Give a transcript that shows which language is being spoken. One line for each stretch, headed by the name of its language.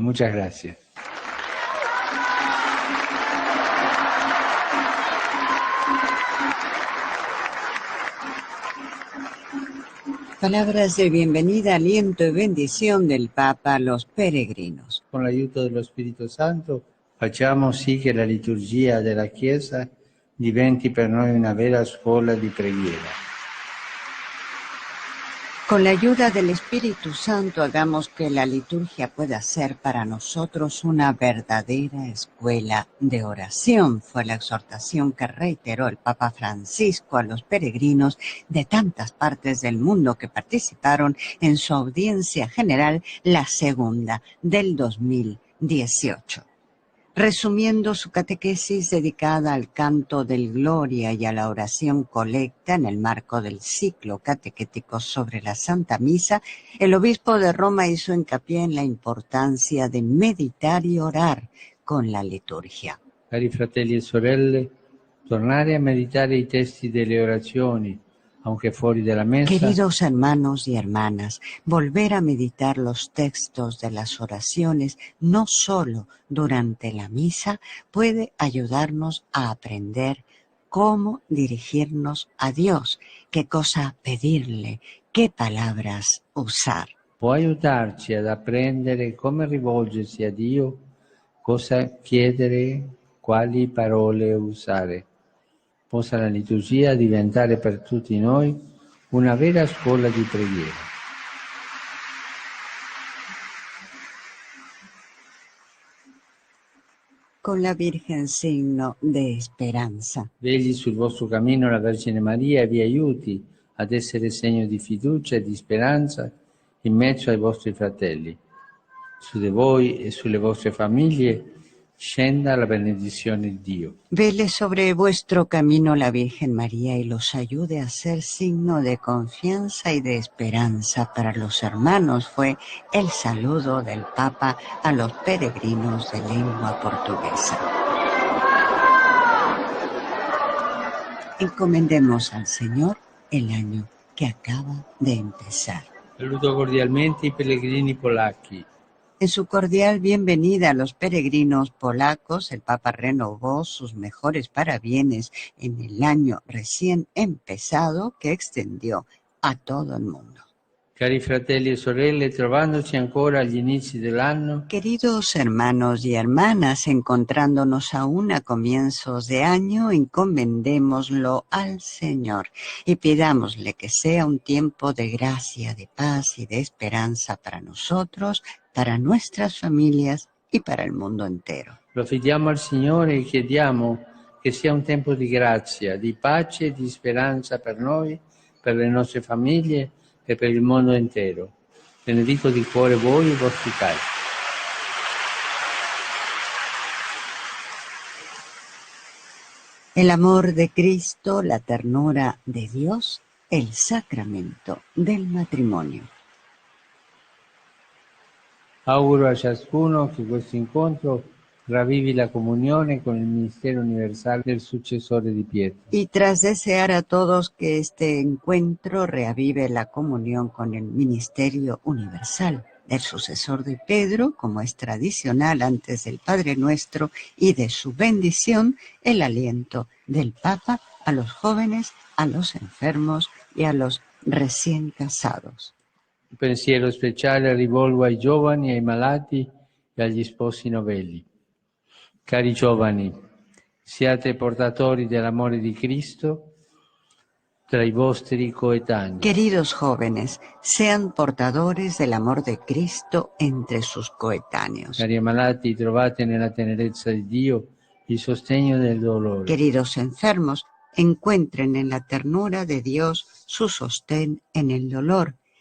Spanish: Muchas gracias. Palabras de bienvenida, aliento y bendición del Papa a los peregrinos.
Italian: Con l'aiuto dello Spirito Santo facciamo sì che la liturgia della Chiesa diventi per noi una vera scuola di preghiera.
Spanish: Con la ayuda del Espíritu Santo hagamos que la liturgia pueda ser para nosotros una verdadera escuela de oración. Fue la exhortación que reiteró el Papa Francisco a los peregrinos de tantas partes del mundo que participaron en su audiencia general, la segunda del 2018. Resumiendo su catequesis dedicada al canto del Gloria y a la oración colecta en el marco del ciclo catequético sobre la Santa Misa, el obispo de Roma hizo hincapié en la importancia de meditar y orar con la liturgia.
Italian: Cari fratelli e sorelle, tornare a meditare i testi delle orazioni,
Spanish: aunque
Italian: fuori dalla messa,
Spanish: Queridos hermanos y hermanas, volver a meditar los textos de las oraciones, no solo durante la misa, puede ayudarnos a aprender cómo dirigirnos a Dios, qué cosa pedirle, qué palabras usar.
Italian: può aiutarci ad apprendere come rivolgersi a Dio, cosa chiedere, quali parole usare. Possa la liturgia diventare per tutti noi una vera scuola di preghiera.
Spanish: Con la Virgen signo de esperanza.
Italian: Vegli sul vostro cammino la Vergine Maria e vi aiuti ad essere segno di fiducia e di speranza in mezzo ai vostri fratelli. Su di voi e sulle vostre famiglie scenda la benedizione di Dio.
Spanish: Vele sobre vuestro camino la Virgen María y los ayude a ser signo de confianza y de esperanza para los hermanos. Fue el saludo del Papa a los peregrinos de lengua portuguesa. Encomendemos al Señor el año que acaba de empezar.
Italian: Saluto cordialmente i pellegrini polacchi.
Spanish: En su cordial bienvenida a los peregrinos polacos, el Papa renovó sus mejores parabienes en el año recién empezado que extendió a todo el mundo.
Italian: Cari fratelli e sorelle, trovandoci ancora agli inizi dell'anno,
Spanish: Queridos hermanos y hermanas, encontrándonos aún a comienzos de año, encomendémoslo al Señor y pidámosle que sea un tiempo de gracia, de paz y de esperanza para nosotros, para nuestras familias y para el mundo entero.
Italian: lo affidiamo al Signore e chiediamo che sia un tempo di grazia, di pace e di speranza per noi, per le nostre famiglie e per il mondo intero. Benedico di cuore voi e i vostri cari.
Spanish: El amor de Cristo, la ternura de Dios, el sacramento del matrimonio.
Italian: Auguro a ciascuno che questo incontro ravvivi la comunione con il ministero universale del successore di Pietro.
Spanish: Y tras desear a todos que este encuentro reavive la comunión con el ministerio universal del sucesor de Pedro, como es tradicional antes del Padre Nuestro, y de su bendición, el aliento del Papa a los jóvenes, a los enfermos y a los recién casados.
Italian: Un pensiero speciale rivolgo ai giovani, ai malati e agli sposi novelli. Cari giovani, siate portatori dell'amore di Cristo tra i vostri coetanei.
Spanish: Queridos jóvenes, sean portadores del amor de Cristo entre sus coetáneos.
Italian: Cari ammalati, trovate nella tenerezza di Dio il sostegno del dolore.
Spanish: Queridos enfermos, encuentren en la ternura de Dios su sostén en el dolor.